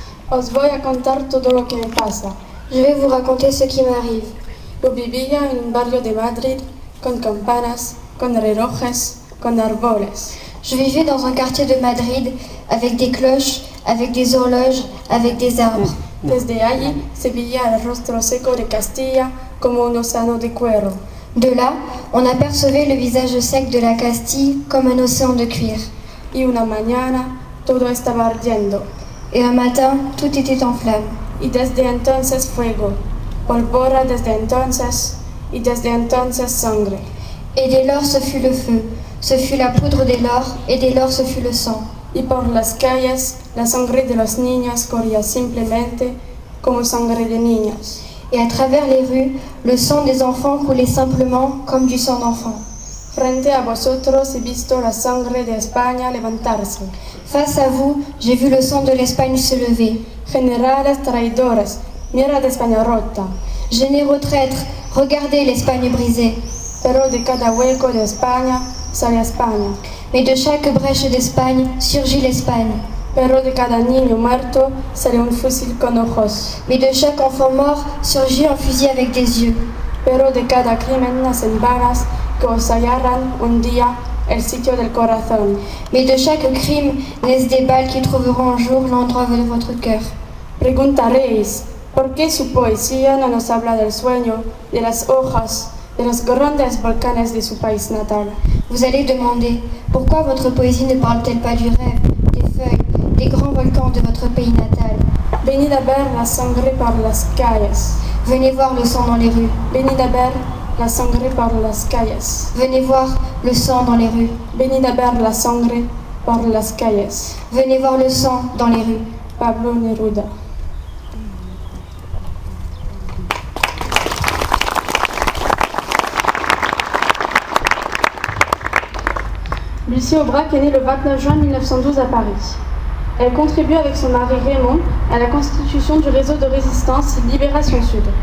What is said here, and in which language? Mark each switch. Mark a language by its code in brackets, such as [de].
[es] Os voy a contar todo lo que me pasa. [fr] Je vais vous raconter ce qui m'arrive. [es] Yo vivía en un barrio de Madrid con campanas, con relojes, con árboles. [fr] Je vivais dans un quartier de Madrid avec des cloches, avec des horloges, avec des arbres. [es] Desde allí se veía el rostro seco de Castilla como un océano de cuero. [fr] De là, on apercevait le visage sec de la Castille comme un océan de cuir. [es] Y una mañana todo estaba ardiendo. [fr] Et un matin, tout était en flammes. [es] Y desde entonces fuego, pólvora desde entonces, y desde entonces sangre. [fr] Et dès lors, ce fut le feu, ce fut la poudre dès lors, et dès lors, ce fut le sang. [es] Y por las calles, la sangre de los niños corría simplemente como sangre de niños. [fr] Et à travers les rues, le sang des enfants coulait simplement comme du sang d'enfant. [es] Frente a vosotros he visto la sangre de España levantarse. [fr] Face à vous, j'ai vu le sang de l'Espagne se lever. [es] Generales traidores, mirad España rota. [fr] Généraux traîtres, regardez l'Espagne brisée. [es] Pero de cada hueco de España sale España. [fr] Mais de chaque brèche d'Espagne surgit l'Espagne. [es] Pero de cada niño muerto sale un fusil con ojos. [fr] Mais de chaque enfant mort surgit un fusil avec des yeux. [es] Pero de cada crimen nacen balas que os hallarán un día el sitio del corazón. [fr] Mais de chaque crime naissent des balles qui trouveront un jour l'endroit de votre cœur. [es] Preguntaréis, ¿por qué su poesía no nos habla del sueño, de las hojas, de los grandes volcanes de su país natal? [fr] Vous allez demander, pourquoi votre poésie ne parle-t-elle pas du rêve, des feuilles, des grands volcans de votre pays natal? [es] Venid a ver la sangre por las calles. [fr] Venez voir le sang dans les rues. [es] Venid a ver la sangre por las calles. [fr] Venez voir le sang dans les rues. [es] Venid a ver la sangre por las calles. [fr] Venez voir le sang dans les rues. Pablo Neruda. Lucie Aubrac est née le 29 juin 1912 à Paris. Elle contribue avec son mari Raymond à la constitution du réseau de résistance Libération Sud.